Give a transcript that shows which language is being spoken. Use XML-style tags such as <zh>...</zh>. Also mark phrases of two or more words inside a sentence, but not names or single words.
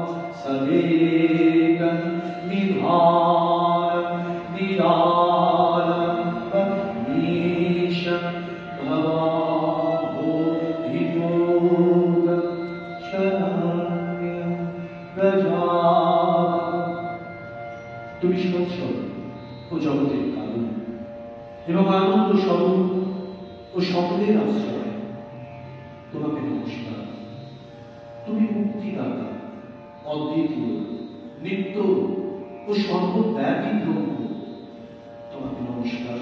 <sa>सदेकं निधानं निरालम्बं नीशं भवामो धियोतं शरण्यं व्रजामः।</sa> <bn>তুমি সৎস্বর ও জগতের কারণ এবং আনন্দ স্বরূপ ও সকলের আশ্রয়, তোমাকে নমস্কার। তুমি মুক্তিদাতা, অদ্বিতীয়, নিত্য ও সর্বব্যাপী ব্রহ্ম, তোমাকে নমস্কার।</bn>